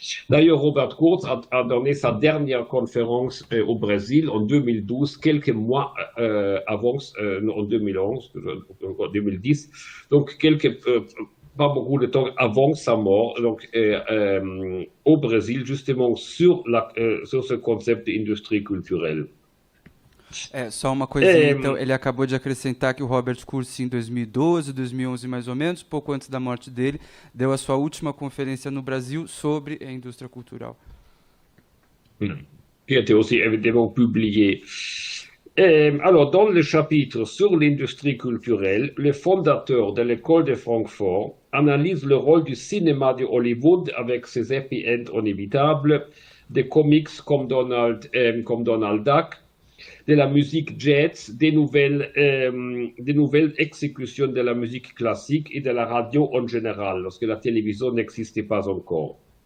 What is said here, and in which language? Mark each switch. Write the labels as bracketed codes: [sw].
[fr] D'ailleurs, Robert Kurz a donné sa dernière conférence au Brésil en 2012, quelques mois avant, en 2011, 2010, donc pas beaucoup de temps avant sa mort, donc au Brésil, justement sur ce concept d'industrie culturelle. [pt] Só uma coisinha, então, ele acabou de acrescentar que o Robert Kurz, em 2012, 2011 mais ou menos, pouco antes da morte dele, deu a sua última conferência no Brasil sobre a indústria cultural. [fr] Qui a été aussi évidemment publié. Alors, dans le chapitre sur l'industrie culturelle, le fondateur de l'école de Francfort analyse le rôle du cinéma de Hollywood avec ses happy ends inévitables, des comics comme Donald Duck, de la musique jazz, des nouvelles exécutions de la musique classique et de la radio en général, lorsque la télévision n'existait pas encore.